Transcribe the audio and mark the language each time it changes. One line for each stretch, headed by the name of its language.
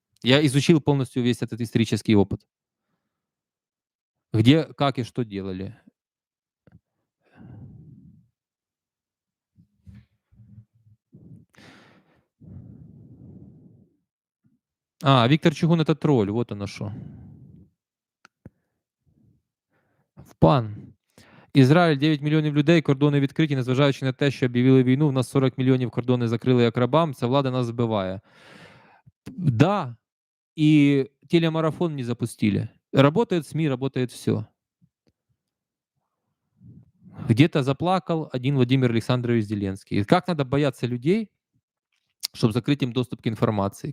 Russian: Я изучил полностью весь этот исторический опыт. Где, как и что делали. Виктор Чугун — это тролль, вот оно что. В пан.
Ukrainian: Ізраїль 9 мільйонів людей, кордони відкриті, незважаючи на те, що об'явили війну, в нас 40 мільйонів кордони закрили як рабам, ця влада нас збиває.
Russian: Да, и телемарафон не запустили. Работает СМИ, работает все. Где-то заплакал один Владимир Александрович Зеленский. Как надо бояться людей, чтобы закрыть им доступ к информации?